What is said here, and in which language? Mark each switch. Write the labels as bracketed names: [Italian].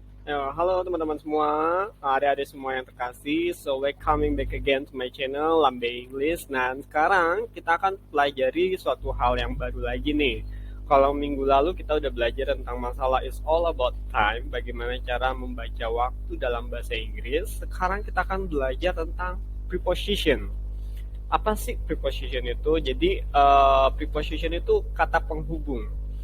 [Indonesian] Halo teman-teman semua, adik-adik semua yang terkasih. [English] So, welcoming back again to my channel Lambe English. [Indonesian] Nah, sekarang kita akan pelajari suatu hal yang baru lagi nih. Kalau minggu lalu kita udah belajar tentang masalah [English] is all about time, [Indonesian] bagaimana cara membaca waktu dalam bahasa Inggris. Sekarang kita akan belajar tentang preposition. Apa sih preposition itu? Jadi, preposition itu kata penghubung.